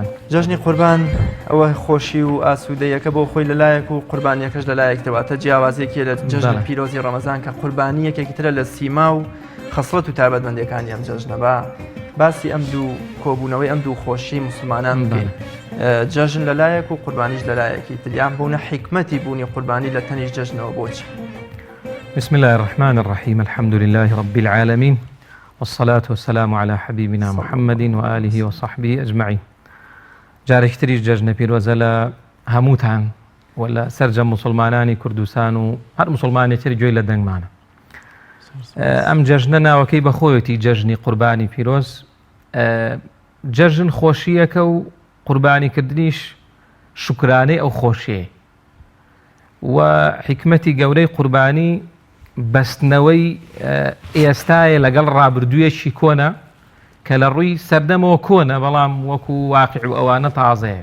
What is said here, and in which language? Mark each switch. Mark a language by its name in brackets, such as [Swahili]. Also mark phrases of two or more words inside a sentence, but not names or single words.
[Central Kurdish] جەژنی قوربان ئەوە خۆشی و ئاسوودەیەکە بۆ خۆی لەلایەک و قوربانیەکەش لەلایەک دەواتە جیاوازێکی لە جەژنی پیرۆزی ڕەمەزان کە قوربانیەکێکی ترە لە سیما و خەسڵەت و تایبەتمەندیەکانی ئەم جەژنە. باسی ئەم دوو کۆبوونەوەی ئەم دوو خۆشی مسلمانان بکەین. جەژن لەلایەک و قوربانیش لەلایەکی تریان بوونە حیکمەتی بوونی قوربانی لە تەنیش جەژنەوە بۆچی؟ [Arabic] بسم الله الرحمن الرحيم الحمد لله رب العالمين والصلاة والسلام على حبيبنا محمد وآله وصحبه أجمعين. [Central Kurdish] جارێکتریش جەژنە پیرۆزە لە هەمووتان ولا سەرجەم مسلمانانی کوردستان و هەر مسلمانێکی گوێی لە دەنگمانە. ئەم جەژنە ناوەکەی بەخۆیەتی جەژنی قوربانی پیرۆز. جەژن خۆشیەکە و قوربانیکردنیش شکرانەی ئەو خۆشیە و حکمەتی گەورەی قوربانی بەستنەوەی ئێستایە لەگەڵ ڕابردوویەکی کۆنە کە لە ڕووی سەردەمەوە کۆنە بەڵام وەکو واقع و ئەوانە تازەیە.